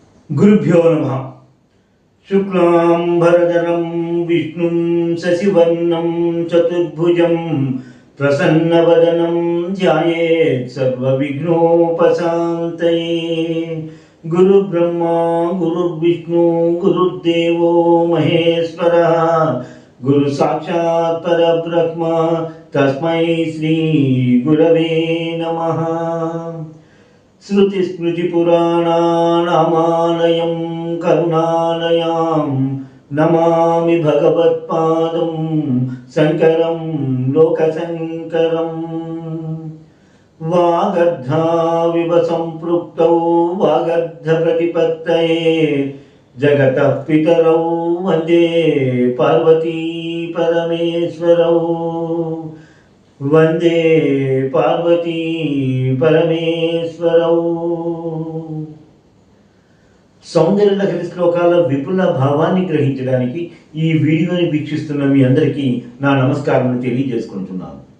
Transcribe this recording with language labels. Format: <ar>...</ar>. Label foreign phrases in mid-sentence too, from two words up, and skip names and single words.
<sa>गुरुभ्यो नमः. शुक्लाम्बरधरं विष्णुं शशिवर्णं चतुर्भुजं प्रसन्नवदनं ध्यायेत् सर्वविघ्नोपशान्तये. गुरुब्रह्मा गुरुर्विष्णु गुरुर्देवो महेश्वरः गुरु साक्षात् परब्रह्म तस्मै श्री गुरवे नमः. श्रुतिस्मृतिपुराणानामालयं करुणालयां नमामि भगवत्पादं शङ्करं लोकशङ्करम्. वागर्धाविव सम्पृक्तौ वागर्धप्रतिपत्तये जगतः पितरौ वन्दे पार्वती परमेश्वरौ. वन्दे पार्वती परमेश्वरौ.</sa> <te>సౌందర్య లహరి శ్లోకాల విపుల భావాన్ని గ్రహించడానికి ఈ వీడియోని వీక్షిస్తున్న మీ అందరికీ నా నమస్కారాలను తెలియజేసుకుంటున్నాను.</te>